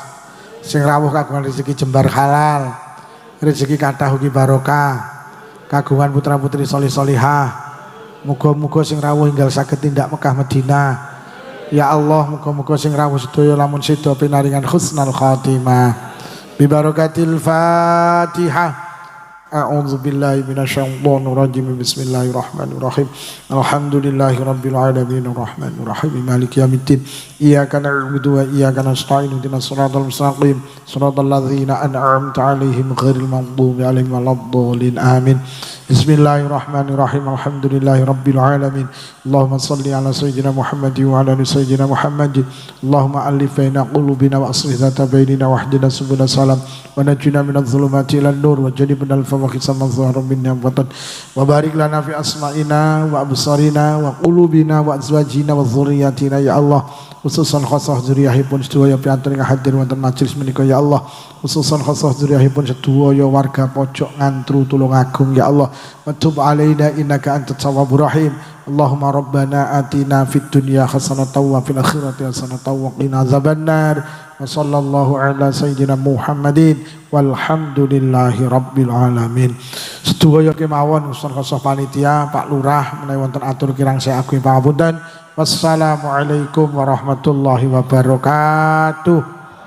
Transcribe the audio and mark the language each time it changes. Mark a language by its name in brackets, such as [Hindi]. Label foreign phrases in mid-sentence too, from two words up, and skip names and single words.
[Javanese] Sing rawuh kagungan rezeki jembar halal. Rezeki kathah ugi barokah. Kagungan putra-putri solih-solihah. Muga-muga sing rawuh enggal saged tindak Mekah Madinah. [Arabic] يا الله, [Javanese] muga-muga sing rawuh sedaya lamun sedo pinaringan [Arabic] حسن الخاتمة. ببركة الفاتحة. أعوذ بالله من الشيطان الرجيم. بسم الله الرحمن الرحيم. الحمد لله رب العالمين الرحمن الرحيم مالك يوم الدين. إياك نعبد وإياك نستعين اهدنا الصراط المستقيم صراط الذين أنعمت عليهم غير المغضوب عليهم ولا الضالين. Amin. بسم الله الرحمن الرحيم. الحمد لله رب العالمين. اللهم صل على سيدنا محمد وعلى آل سيدنا محمد. اللهم ألف بين قلوبنا وأصلح ذات بيننا واهدنا سبل السلام ونجنا من الظلمات إلى النور وجنبنا الفواحش ما ظهر منها وبطن وبارك لنا في أسماعنا وأبصارنا وقلوبنا وأزواجنا وذرياتنا يا الله. خصوصا خاصة [Javanese] zuriyahipun sedaya piantun ingkang hadir wonten majelis menika [Arabic] يا الله. خصوصا خاصة [Javanese] zuriyahipun sedaya warga pojok ngantru Tulungagung [Arabic] يا الله. وتب علينا إنك أنت التواب الرحيم. اللهم ربنا آتنا في الدنيا حسنة وفي الآخرة حسنة وقنا عذاب النار. وصلى الله على سيدنا محمد والحمد لله رب العالمين. [Javanese] Sedaya kemawon usul khasah panitia Pak Lurah menawi wonten atur kirang saya ageng pangapunten. [Arabic] والسلام عليكم ورحمة الله وبركاته.